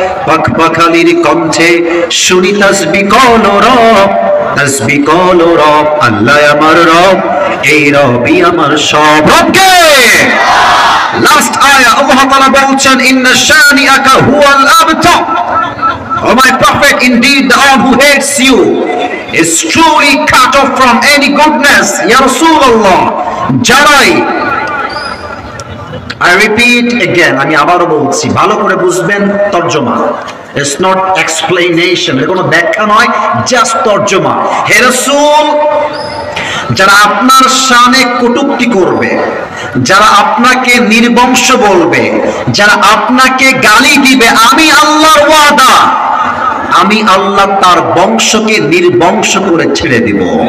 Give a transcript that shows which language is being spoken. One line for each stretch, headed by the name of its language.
Bangla: পাখপাখালির কণ্ঠে শুনি তাসবিহ কল রব, তাসবিহ কল রব। আল্লাহ আমার রব, এই রবি আমার সব। রবকে লাস্ট আয়া আল্লাহ তাআলা বলছেন
Arabic: ইন্না শানিআকা হুয়াল আবতার।
English: Oh my prophet, indeed the one who hates you is truly cut off from any goodness.
Bangla: Ya Rasulullah, যারাই,
English: I repeat again,
Bangla: আমি আবারও বলছি, ভালো করে বুঝবেন তরজমা।
English: It's not explanation,
Bangla: এর কোনো ব্যাখ্যা নয়, জাস্ট তরজমা। হে রাসূল, যারা আপনার শানে কটূক্তি করবে, যারা আপনাকে নির্বংশ বলবে, যারা আপনাকে গালি দিবে, আমি আল্লাহর ওয়াদা, আমি আল্লাহ তার বংশকে নির্বংশ করে ছেড়ে দিব।